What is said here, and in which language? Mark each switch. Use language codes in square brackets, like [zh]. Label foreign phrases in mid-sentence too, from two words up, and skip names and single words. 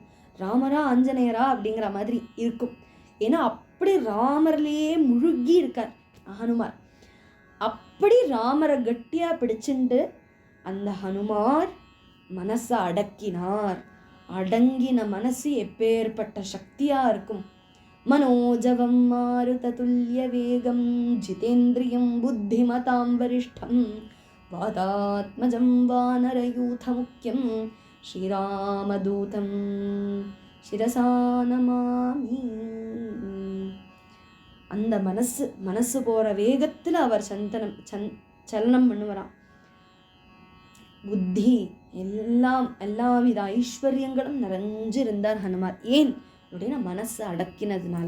[ta] ராமரா ஆஞ்சநேயரா அப்படிங்கிற மாதிரி இருக்கும். ஏன்னா அப்படி ராமர்லேயே முழுகி இருக்கார் ஹனுமார். அப்படி ராமரை கட்டியாக பிடிச்சுண்டு அந்த ஹனுமார் மனசை அடக்கினார். அடங்கின மனசு எப்பேற்பட்ட சக்தியாக இருக்கும். [sa] मनोजवं मारुततुल्यवेगं जितेन्द्रियं बुद्धिमतां वरिष्ठं वातात्मजं वानरयूथमुख्यं श्रीरामदूतं शिरसा नमामि. [ta] அந்த மனசு போகிற வேகத்தில் அவர் சலனம் பண்ணுவாராம். புத்தி எல்லா வித ஐஸ்வர்யங்களும் நிறைஞ்சிருந்தார் ஹனுமார். ஏன் அப்படின்னா மனசு அடக்கினதுனால.